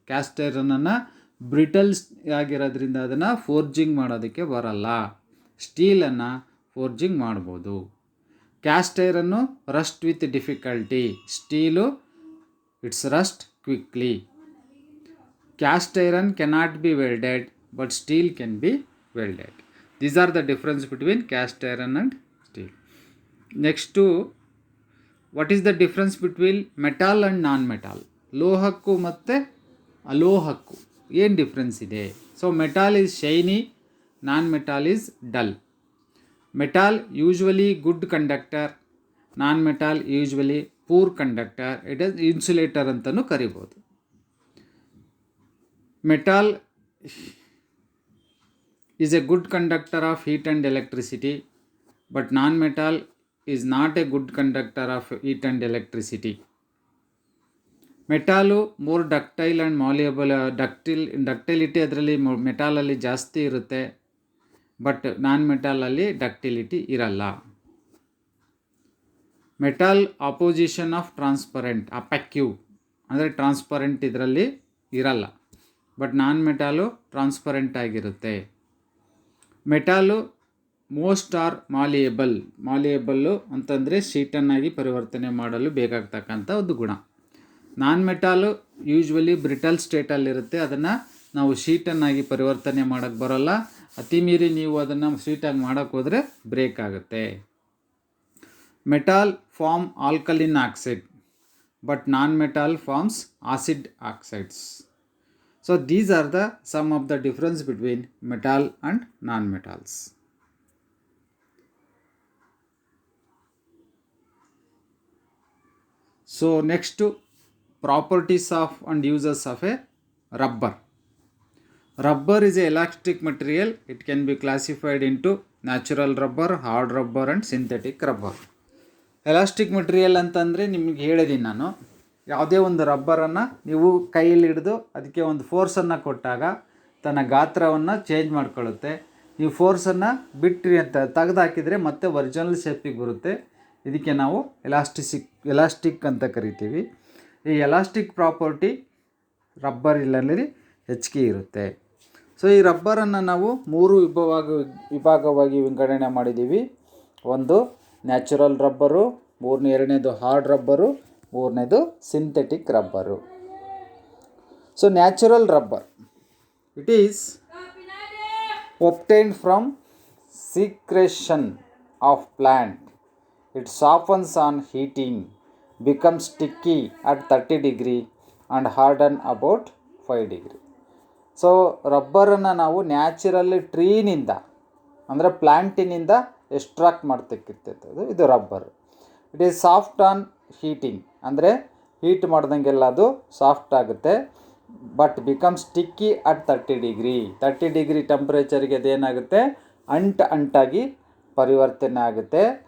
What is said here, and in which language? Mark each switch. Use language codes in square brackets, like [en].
[kn] Caste ಐರನನ್ನು ಬ್ರಿಟಲ್ಸ್ ಆಗಿರೋದ್ರಿಂದ ಅದನ್ನು forging ಮಾಡೋದಕ್ಕೆ ಬರಲ್ಲ, ಸ್ಟೀಲನ್ನು ಫೋರ್ಜಿಂಗ್ ಮಾಡ್ಬೋದು. [en] Cast ಐರನ್ನು rust with difficulty, steel it's rust quickly. Cast iron cannot be welded, but steel can be welded. These are the difference between cast iron and steel. Next, what is the difference between metal and non-metal? [kn] ಲೋಹಕ್ಕೂ ಮತ್ತು ಅಲೋಹಕ್ಕೂ ಏನು difference ಇದೆ? [en] So metal is shiny, non metal is dull. Metal usually good conductor, non metal usually poor conductor, it is insulator [kn] ಅಂತಲೂ ಕರಿಬೋದು. [en] Metal is a good conductor of heat and electricity, but non-metal is not a good conductor of heat and electricity. Metal more ductile and malleable. [kn] Ductility ಅದರಲ್ಲಿ ಮೆಟಾಲಲ್ಲಿ ಜಾಸ್ತಿ ಇರುತ್ತೆ, but non ಮೆಟಾಲಲ್ಲಿ ductility ಇರಲ್ಲ. [en] metal opposition of transparent, [kn] ಅಪ್ಯಾಕ್ಯೂ ಅಂದರೆ transparent ಇದರಲ್ಲಿ ಇರಲ್ಲ, but non ಮೆಟಾಲು transparent ಆಗಿರುತ್ತೆ. [en] metal most are malleable [kn] ಅಂತಂದರೆ ಶೀಟನ್ನಾಗಿ ಪರಿವರ್ತನೆ ಮಾಡಲು ಬೇಕಾಗ್ತಕ್ಕಂಥ ಒಂದು ಗುಣ. ನಾನ್ ಮೆಟಾಲು ಯೂಶ್ವಲಿ ಬ್ರಿಟಲ್ ಸ್ಟೇಟಲ್ಲಿರುತ್ತೆ, ಅದನ್ನು ನಾವು ಶೀಟನ್ನಾಗಿ ಪರಿವರ್ತನೆ ಮಾಡೋಕ್ಕೆ ಬರೋಲ್ಲ. ಅತಿ ಮೀರಿ ನೀವು ಅದನ್ನು ಶೀಟಾಗಿ ಮಾಡೋಕ್ಕೆ ಹೋದರೆ ಬ್ರೇಕ್ ಆಗುತ್ತೆ. [en] Metal form alkaline oxide, but non metal forms acid oxides. So these are the some of the difference between metal and non-metals. So next, properties of and uses of a rubber. Rubber is a elastic material. It can be classified into natural rubber, hard rubber and synthetic rubber. [kn] Elastic material ಅಂತಂದರೆ ನಿಮಗೆ ಹೇಳಿದ್ದೀನಿ ನಾನು, ಯಾವುದೇ ಒಂದು ರಬ್ಬರನ್ನು ನೀವು ಕೈಯಲ್ಲಿ ಹಿಡಿದು ಅದಕ್ಕೆ ಒಂದು ಫೋರ್ಸನ್ನು ಕೊಟ್ಟಾಗ ತನ್ನ ಗಾತ್ರವನ್ನು ಚೇಂಜ್ ಮಾಡ್ಕೊಳ್ಳುತ್ತೆ. ನೀವು ಫೋರ್ಸನ್ನು ಬಿಟ್ಟರೆ ಅಂತ ತೆಗೆದಾಕಿದರೆ ಮತ್ತೆ ಒರಿಜಿನಲ್ ಶೇಪಿಗೆ ಬರುತ್ತೆ. ಇದಕ್ಕೆ ನಾವು ಎಲಾಸ್ಟಿಕ್ ಅಂತ ಕರಿತೀವಿ. ಈ ಎಲಾಸ್ಟಿಕ್ ಪ್ರಾಪರ್ಟಿ ರಬ್ಬರ್ ಇಲ್ಲಲ್ಲಿ ಹೆಚ್ಚಿಗೆ ಇರುತ್ತೆ. ಸೊ ಈ ರಬ್ಬರನ್ನು ನಾವು 3 ವಿಭಾಗವಾಗಿ ವಿಂಗಡಣೆ ಮಾಡಿದ್ದೀವಿ. ಒಂದು ನ್ಯಾಚುರಲ್ ರಬ್ಬರು, ಎರಡನೇದು ಹಾರ್ಡ್ ರಬ್ಬರು, ಮೂರನೇದು synthetic rubber. [en] So natural rubber, it is obtained from secretion of plant. It softens on heating, becomes sticky at 30 degree and harden about 5 degree. [kn] So ರಬ್ಬರನ್ನು ನಾವು ನ್ಯಾಚುರಲ್ ಟ್ರೀನಿಂದ ಅಂದರೆ ಪ್ಲ್ಯಾಂಟಿನಿಂದ ಎಕ್ಸ್ಟ್ರಾಕ್ಟ್ ಮಾಡ್ತಕ್ಕಿರ್ತದೆ ಇದು rubber. [en] it is soft on heating, [kn] ಅಂದರೆ heat ಮಾಡ್ದಂಗೆಲ್ಲ ಅದು soft ಆಗುತ್ತೆ. [en] but become sticky at 30 degree ಟೆಂಪ್ರೇಚರ್ಗೆ [kn] ಅದೇನಾಗುತ್ತೆ, ಅಂಟಾಗಿ ಪರಿವರ್ತನೆ ಆಗುತ್ತೆ.